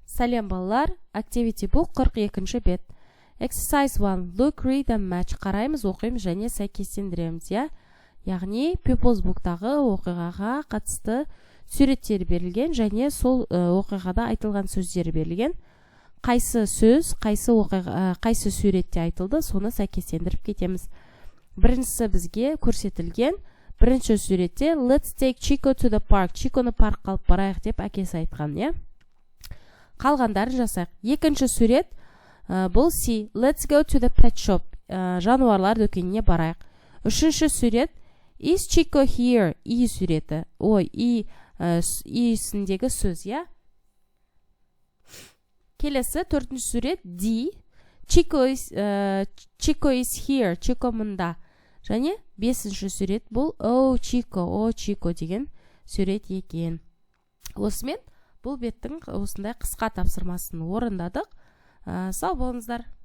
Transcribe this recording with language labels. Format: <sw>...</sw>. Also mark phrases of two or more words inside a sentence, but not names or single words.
<kk>Сәлем балалар, Activity Book 42-ші бет. Exercise 1.</kk> <en>Look, read and match.</en> <kk>Қараймыз, оқимыз және сәйкестендіреміз, я? Яғни, Pupils Book'тағы оқиғаға қатысты суреттер берілген және сол оқиғада айтылған сөздер берілген. Қайсы сөз, қайсы суретте айтылды, соны сәйкестендіріп кетеміз. Біріншісі бізге көрсетілген. Бірінші суретте</kk> <en>Let's take Chico to the park.</en> <kk>Чиконы паркқа алып барайық деп әкесі айтқан, я? Қалғандарын жасайық. Екінші сурет бұл C.</kk> <en>Let's go to the pet shop.</en> <kk>Жануарлар дүкеніне барайық. Үшінші сурет</kk> <en>Is Chico here?</en> <kk>И суреті. Ой, иісіндегі сөз, я? Келесі төртінші сурет D.</kk> <en>Chico is here. Chico мұнда.</en> <kk>Және бесінші сурет бұл Oh Chico деген сурет екен. Осымен бұл беттің осындай қысқа тапсырмасын орындадық. Сау болыңыздар.</kk>